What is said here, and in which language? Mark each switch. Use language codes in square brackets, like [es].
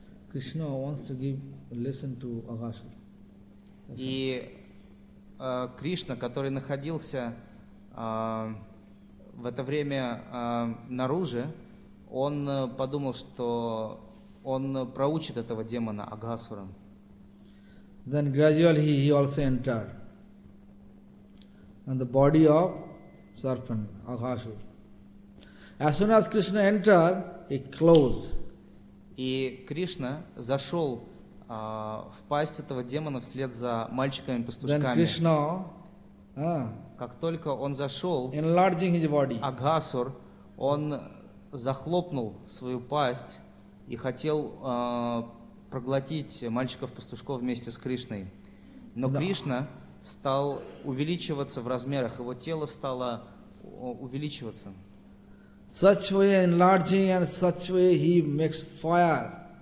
[en] Krishna wants to give lesson to Aghasur. [ru] И Кришна, который находился в это время наружу, он подумал, что он проучит этого демона Агасура. [en] Then gradually he also entered in the body of serpent Agasur. As soon as Krishna entered, he closed. [ru] И Кришна зашел в пасть этого демона вслед за мальчиками-пастушками. [en] Then Krishna, [ru] как только он зашел, [en] enlarging his body. [ru] Агасур, он захлопнул свою пасть и хотел проглотить мальчиков-пастушков вместе с Кришной. Но Кришна стал увеличиваться в размерах, его тело стало увеличиваться. [en] Such way enlarging and such way he makes fire.